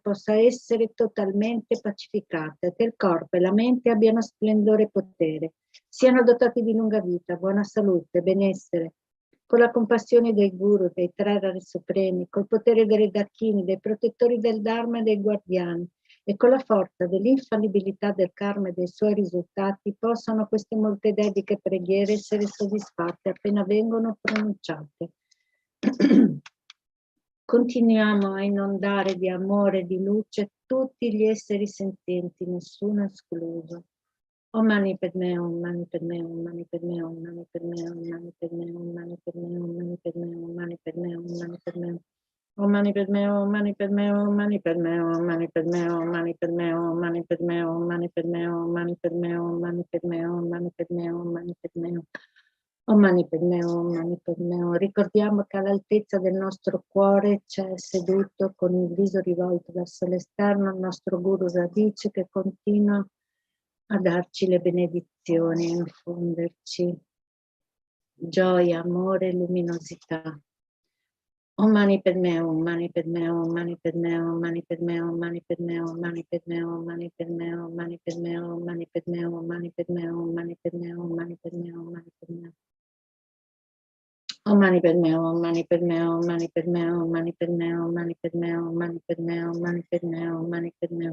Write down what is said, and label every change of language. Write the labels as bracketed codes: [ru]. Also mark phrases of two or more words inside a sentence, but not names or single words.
[it] possa essere totalmente pacificata, che il corpo e la mente abbiano splendore e potere, siano dotati di lunga vita, buona salute, benessere, con la compassione dei guru, dei tre rari supremi, col potere dei redachini, dei protettori del Dharma e dei guardiani, e con la forza dell'infallibilità del karma e dei suoi risultati, possano queste molte dediche preghiere essere soddisfatte appena vengono pronunciate. Continuiamo a inondare di amore e di luce tutti gli esseri senzienti, nessuno escluso. [sa] Om mani padme, om mani padme, om mani padme, om mani padme, om mani padme, om mani padme, om mani padme, om mani padme, om mani padme. Om mani padme, om mani padme, om mani padme, om mani padme, om mani padme, om mani padme, om mani padme, om mani padme, om mani padme, om mani padme, om mani padme. Om mani padme, om mani padme. [it] Ricordiamo che all'altezza del nostro cuore c'è seduto con il viso rivolto verso l'esterno il nostro Guru Radice che continua a darci le benedizioni, a infonderci gioia, amore e luminosità. [sa] Om mani padme, om mani padme, om mani padme, om mani padme, om mani padme, om mani padme, om mani padme, om mani padme, om mani padme, om mani padme, om mani padme, om mani padme, om mani padme. Om mani padme, om mani padme, om mani padme, om mani padme, om mani padme, om mani padme, om mani padme, om mani padme.